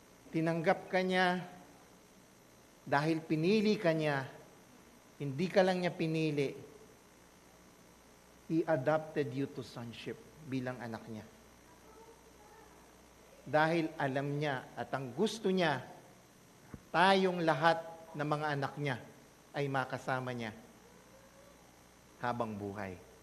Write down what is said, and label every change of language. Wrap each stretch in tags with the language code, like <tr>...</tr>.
<tl>Tinanggap ka niya dahil pinili ka niya. Hindi ka lang niya pinili.</tl> <en>He adopted you to sonship</en> <tl>bilang anak niya. Dahil alam niya at ang gusto niya, tayong lahat ng mga anak niya ay makasama niya habang buhay.</tl>